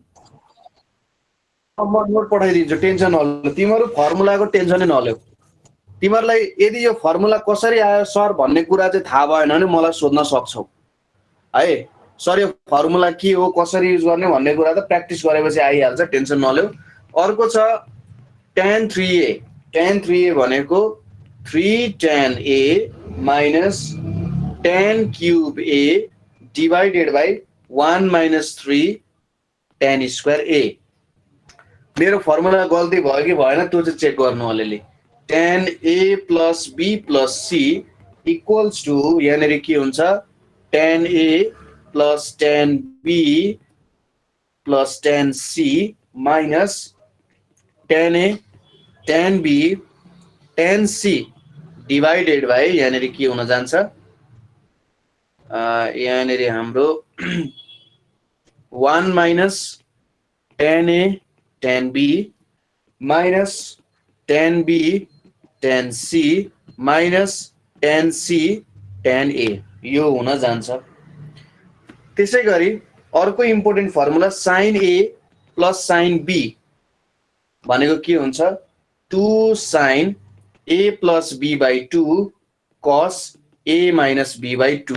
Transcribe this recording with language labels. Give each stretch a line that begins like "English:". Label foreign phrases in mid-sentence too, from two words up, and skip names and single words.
Nepali: म नोट पठाइदिन्छु, टेन्सन नलेऊ, तिमीहरू फर्मुलाको टेन्सनै नलेऊ। तिमीहरूलाई यदि यो फर्मुला कसरी आयो सर भन्ने कुरा चाहिँ थाहा भएन भने मलाई सोध्न सक्छौ है। सर यो फर्मुला के हो, कसरी युज गर्ने भन्ने कुरा त प्र्याक्टिस गरेपछि आइहाल्छ, टेन्सन नलेऊ। अर्को छ
English: tan 3a
Nepali: भनेको
English: 3 tan a minus tan cube a divided by 1 minus 3 tan square a.
Nepali: मेरो फर्मुला गल्ती भयो कि भएन त्यो चाहिँ चेक गर्नु अलिअलि।
English: tan a plus b plus c equals to
Nepali: यहाँनिर के हुन्छ
English: tan a plus tan b plus tan c minus tan a tan b tan c divided by
Nepali: यहाँनिर के हुन जान्छ, यहाँनिर हाम्रो
English: 1 minus tan a tan b minus tan b tan c minus tan c tan a,
Nepali: यो हुन जान्छ। त्यसैगरी अर्को
English: important formula sin a plus sin b
Nepali: भनेको के हुन्छ
English: 2 sin a plus b by 2 cos a minus b by 2.